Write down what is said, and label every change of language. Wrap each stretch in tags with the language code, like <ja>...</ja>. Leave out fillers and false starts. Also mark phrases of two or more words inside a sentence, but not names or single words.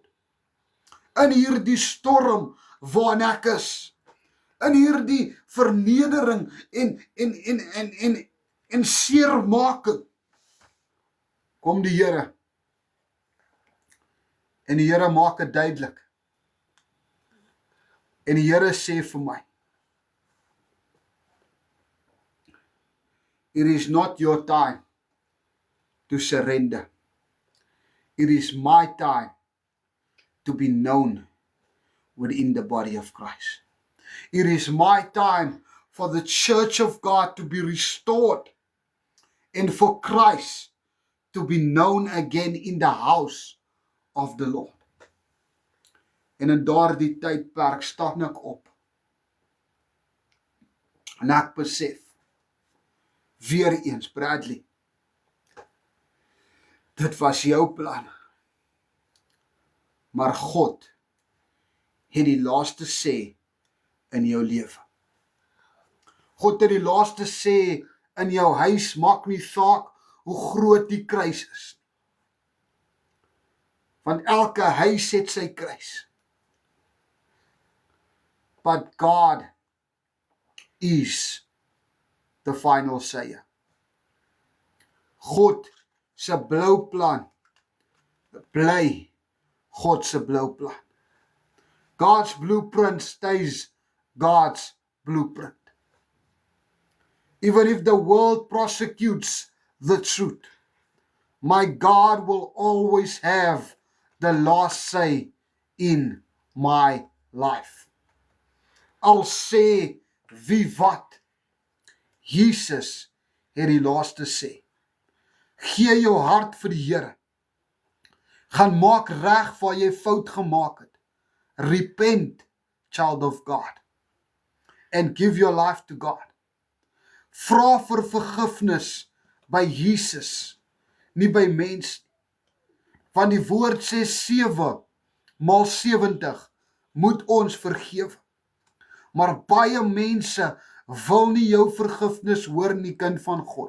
<af>In hierdie storm waarin ek is, in hierdie vernedering en seermaking, kom die Here. En die Here maak dit duidelik. En die Here sê vir my,</af> <en>it is not your time to surrender. It is my time to be known within the body of Christ. It is my time for the church of God to be restored and for Christ to be known again in the house of the Lord.</en> <af>En in daardie tydperk staan ek op en ek besef, weer eens, Bradley, dit was jou plan, maar God het die laaste sê in jou lewe. God het die laaste sê in jou huis, maak nie saak hoe groot die kruis is. Want elke huis het sy kruis.</af> <en>But God is the final sayer.</en> <af>God se blou plan bly God se blou plan.</af> <en>God's blueprint stays God's blueprint. Even if the world prosecutes the truth, my God will always have the last say in my life.</en> <af>Al sê wie wat, Jesus het die laaste sê. Gee jou hart vir die Here. Gaan maak reg waar jy fout gemaak het.</af> <en>Repent, child of God. And give your life to God.</en> <af>Vra vir vergifnis by Jesus, nie by mens nie. Want die woord sê 7 maal 70 moet ons vergewe. Maar baie mense wil nie jou vergifnis hoor nie, kind van God.</af>